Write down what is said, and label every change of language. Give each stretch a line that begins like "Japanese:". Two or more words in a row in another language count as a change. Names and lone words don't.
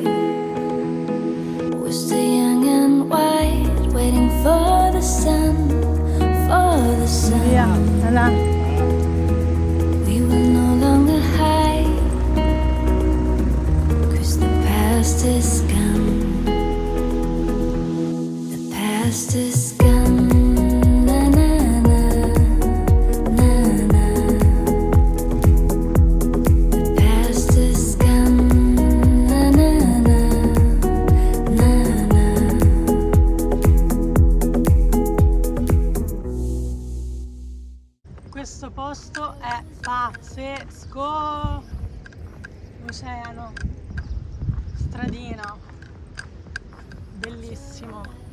English: We're still young and white, waiting for the sun, for the sun.
Italian: Via, là.
English: We will no longer hide, 'cause the past is gone. Past is gone, na na na, na na. The past is gone, na na na, na na.
Italian: Questo posto è pazzesco. Oceano, stradina, bellissimo.